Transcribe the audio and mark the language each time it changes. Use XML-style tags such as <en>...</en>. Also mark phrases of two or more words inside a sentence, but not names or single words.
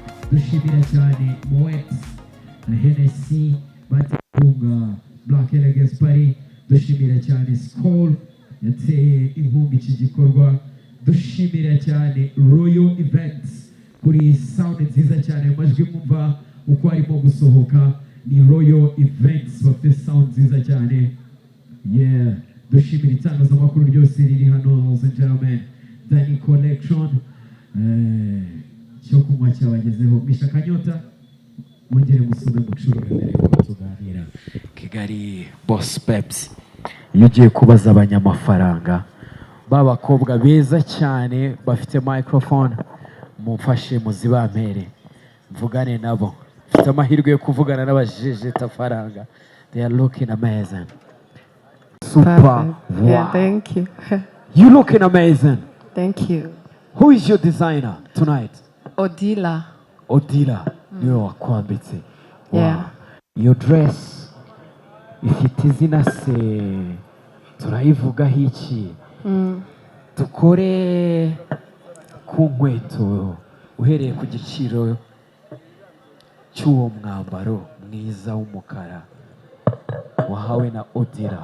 <rw>dushimira cyane Moet na Hennessy batunga Black Elegance Party, dushimira cyane Skol yateye inkunga iki gikorwa, dushimira cyane Royal Events kuri sound nziza cyane, amajwi mwumva uko arimo gusohoka ni Royal Events bafite sound nziza cyane. Yeah, dushimira itangazamakuru ryose riri hano,</rw> <en>ladies and gentlemen,</en> <rw>Dani Collection cyo kunywa cyabagezeho, bisha kanyota mwongere musome mucurure mbere ko tuganira. Kigali Boss Babes, iyo ugiye kubaza abanyamafaranga b'abakobwa beza cyane bafite microphone, mumfashe muzibampere mvugane nabo, mfite amahirwe yo kuvugana n'abajeje tafaranga.</rw> <en>They are looking amazing. Super. Wow. Yeah, thank you. You looking amazing. Thank you. Who is your designer tonight? Odila.</en> <rw>Odila. Niwe wakwambitse.</rw> <en>Yeah. Your dress</en> <rw>ifite izina se turayivugaho iki? Dukore ku nkweto uhereye ku giciro cy'uwo mwambaro mwiza w'umukara wahawe na Odila.</rw>